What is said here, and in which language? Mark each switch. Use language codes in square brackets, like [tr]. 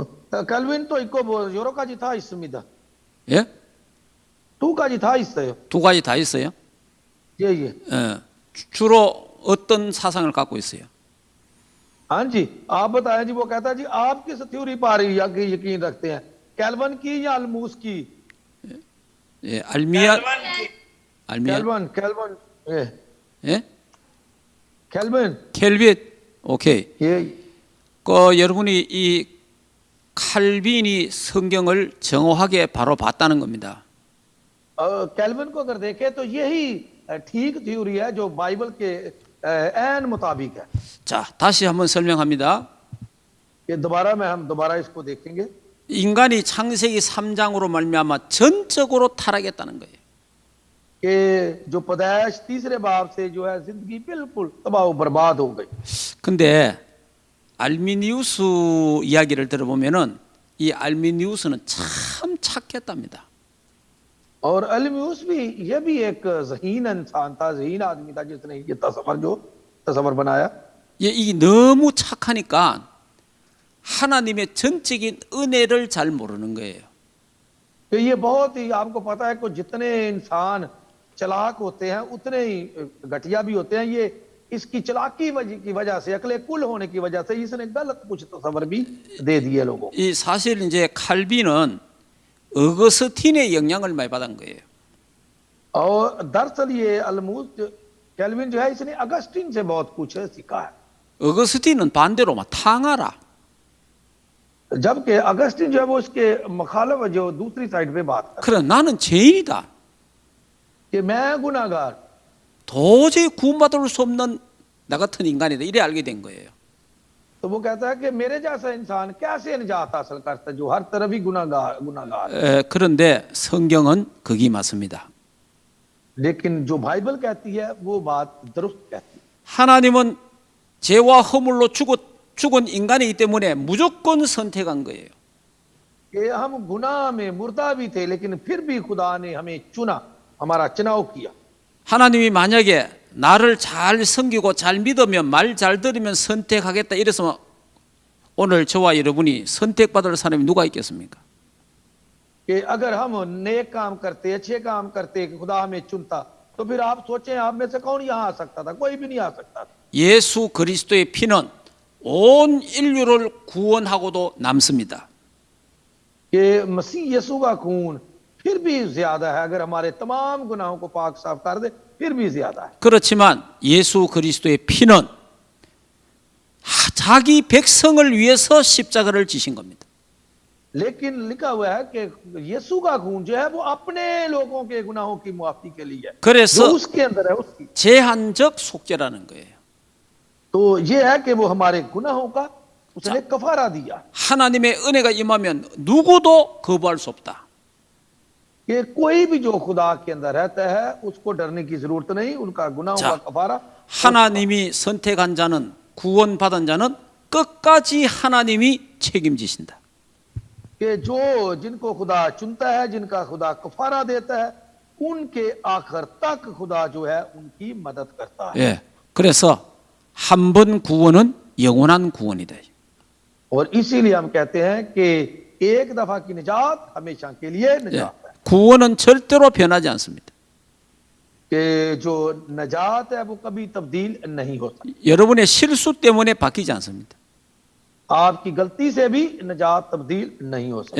[ko] 캘빈 또 있고 뭐 여러 가지 다 있습니다. 예? 두 가지 다 있어요. 두 가지 다 있어요. 예, 예. 주로 어떤 사상을 갖고 있어요? [hi] हाँ जी, आप बताएं जी। वो कहता है जी आप किस थ्योरी पर यकीन रखते हैं, कैल्विन की या अलमूस की? [ko] 예, 알미안, 알미안, [hi] कैल्विन, कैल्विन, [ko] 예? [hi] कैल्विन। [ko] 켈빈, 오케이. [hi] ये [ko] 여러분이 이 칼빈이 성경을 정확하게 바로 봤다는 겁니다. [hi] कैल्विन को अगर देखें तो यही ठीक थ्योरी है जो बाइबल के एन मुताबिक है। [ko] 자, 다시 한번 설명합니다. [hi] ये हम दोबारा इसको देखेंगे। [ko] 인간이 창세기 3장으로 말미암아 전적으로 타락했다는 거예요. [hi] कि जो पैदाइश तीसरे बाब से जो है जिंदगी बिल्कुल तबाह बर्बाद हो गई। [ko] 근데 알미니우스 이야기를 들어보면은 이 알미니우스는 참 착했답니다. [hi] और अलम्यूस भी ये भी एक ज़हीन इंसान था, ज़हीन आदमी था जिसने ये तस्वर बनाया। [ko] 이 너무 착하니까 하나님의 전적인 은혜를 잘 모르는 거예요. [hi] कि ये बहुत ही आपको पता है कि जितने इंसान चालाक होते हैं उतने ही घटिया भी होते हैं। ये इसकी चालाकी की वजह से, अकले कुल होने की वजह से इसने गलत कुछ तस्वर भी दे दिए लोगों। [ko] 이 사실 이제 칼빈은 어거스틴의 영향을 많이 받은 거예요. [hi] और दरअसल ये अलमूस कैल्विन जो है इसने अगस्टिन से बहुत कुछ सीखा है। [ko] 어거스틴은 반대로 막 탕하라. [hi] जबकि अगस्टिन जो है वो इसके मुखालिफ जो दूसरी साइड पे बात कर, [ko] 그래 나는 죄인이다. [hi] कि मैं गुनाहगार, [ko] 도저히 구원받을 수 없는 나 같은 인간이다. 이래 알게 된 거예요. [hi] तो वो कहता है कि मेरे जैसा इंसान कैसे निजात हासिल करता है जो हर तरफ ही गुनाहगार। [ko] 그런데 성경은 그게 맞습니다. [hi] लेकिन जो बाइबल कहती है वो बात दुरुस्त कहती है। [ko] 하나님은 죄와 허물로 죽은 인간이기 때문에 무조건 선택한 거예요. [hi] कि हम गुनाह में मुर्दा भी थे लेकिन फिर भी खुदा ने हमें चुना, हमारा चुनाव किया। [ko] 하나님이 만약에 나를 잘 섬기고 잘 믿으면 말 잘 들으면 선택하겠다 이래서 오늘 저와 여러분이 선택받을 사람이 누가 있겠습니까? [hi] कि अगर हम नेक काम करते, अच्छे काम करते कि खुदा हमें चुनता, तो फिर आप सोचें आप में से कौन यहाँ आ सकता था? कोई भी नहीं आ सकता था। [ko] 예수 그리스도의 피는 온 인류를 구원하고도 남습니다. [hi] कि मसीह यीशु का खून फिर भी ज्यादा है, अगर हमारे तमाम गुनाहों को पाक साफ कर दे फिर भी ज्यादा है। [ko] 그렇지만 예수 그리스도의 피는 자기 백성을 위해서 십자가를 지신 겁니다. [hi] लेकिन लिखा हुआ है कि यीशु का खून जो है वो अपने लोगों के गुनाहों की मुआफी के लिए है, जो [ko] 그래서 [hi] उसके अंदर है उसकी। [ko] 제한적 속죄라는 거예요. [hi] तो ये है कि वो हमारे गुनाहों का उसने कफारा दिया। [ko] 하나님의 은혜가 임하면 누구도 거부할 수 없다. [hi] कि कोई भी जो खुदा के अंदर रहता है उसको डरने की जरूरत नहीं, उनका गुनाहों का कफारा। [ko] 하나님이 선택한 자는 구원받은 자는 끝까지 하나님이 책임지신다. [hi] कि जो जिनको खुदा चुनता है, जिनका खुदा कफारा देता है, उनके आखिर तक खुदा जो है उनकी मदद करता है। [ko] 예, 그래서 한 번 구원은 영원한 구원이다. [hi] और इसीलिए हम कहते हैं कि एक दफा की निजात हमेशा के लिए [ko] 예, [hi] निजात है। [ko] 구원은 절대로 변하지 않습니다. [hi] कि जो निजात है वो कभी तब्दील नहीं होता। [ko] 여러분의 실수 때문에 바뀌지 않습니다. [hi] आपकी गलती से भी निजात तब्दील नहीं हो सकती,